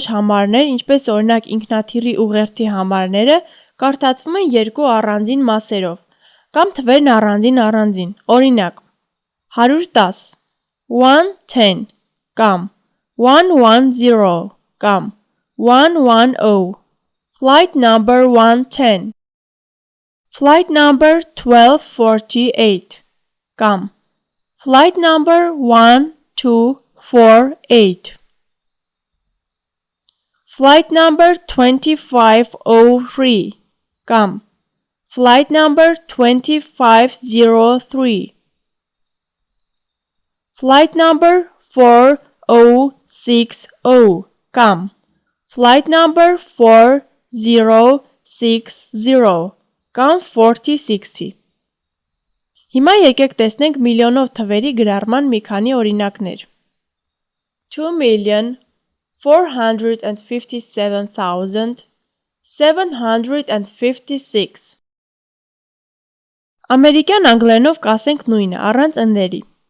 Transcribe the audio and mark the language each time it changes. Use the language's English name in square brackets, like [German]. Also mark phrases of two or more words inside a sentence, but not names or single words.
[Armenian] համարներ, ինչպես օրինակ ինքնաթիռի ուղերձի համարները, կարդացվում են երկու առանձին մասերով, կամ թվերն առանձին, օրինակ 110, 110 կամ 110 կամ 110, [English] flight number 110, flight number 1248 կամ flight number 1248, flight number 2503 կամ flight number 2503, flight number 4060 [Armenian] կամ [English] flight number 4060 [Armenian] կամ 4060 Հիմա եկեք տեսնենք միլիոնով թվերի գրառման մի քանի օրինակներ։ 2,457,756 Ամերիկյան անգլերենով կասենք նույնը, առանց ընդերի։